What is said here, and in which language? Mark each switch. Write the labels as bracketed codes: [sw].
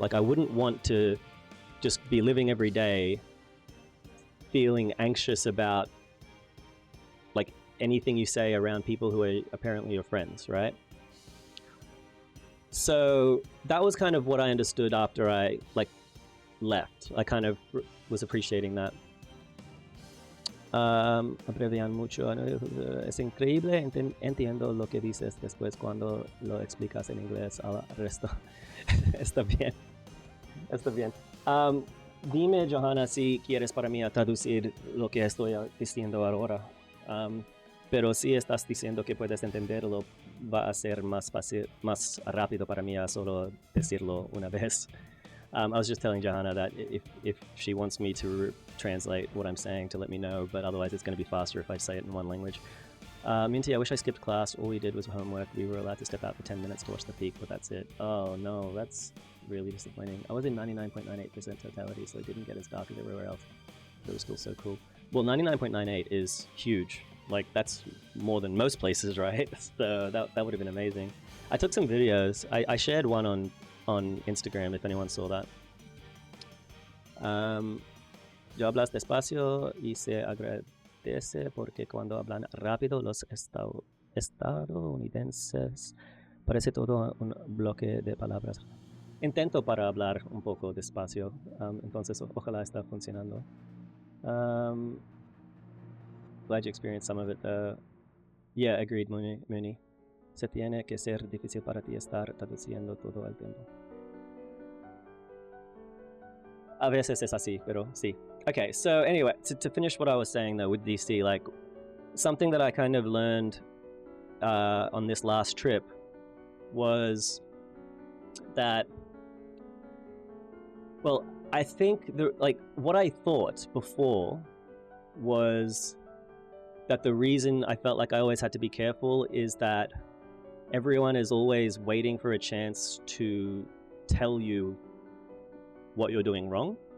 [en] Like I wouldn't want to just be living every day feeling anxious about like anything you say around people who are apparently your friends, right? So that was kind of what I understood after I like left. I kind of was appreciating that. [es] Abrevian mucho. Es increíble. Entiendo lo que dices después cuando lo explicas en inglés al resto. Está bien. Está bien. Dime, Johanna, si quieres para mí traducir lo que estoy diciendo ahora. Pero si estás diciendo que puedes entenderlo, va a ser más fácil, más rápido para mí a solo decirlo una vez. [en] I was just telling Johanna that if she wants me to translate what I'm saying, to let me know, but otherwise it's going to be faster if I say it in one language. Minty, I wish I skipped class. All we did was homework. We were allowed to step out for 10 minutes to watch the peak, but that's it. Oh no, that's really disappointing. I was in 99.98% totality, so it didn't get as dark as everywhere else. But it was still so cool. Well, 99.98 is huge. Like, that's more than most places, right? So that would have been amazing. I took some videos. I shared one on Instagram, if anyone saw that. [es] Yo hablas despacio y se agradece porque cuando hablan rápido los estadounidenses parece todo un bloque de palabras. Intento para hablar un poco despacio, entonces ojalá está funcionando. [en] Glad you experienced some of it. Yeah, agreed, Mooney. [es] Se tiene que ser difícil para ti estar traduciendo todo el tiempo. A veces es así, pero sí. [en] Okay, so anyway, to finish what I was saying though with DC, like something that I kind of learned on this last trip was that, well, I think what I thought before was that the reason I felt like I always had to be careful is that everyone is always waiting for a chance to tell you what you're doing wrong.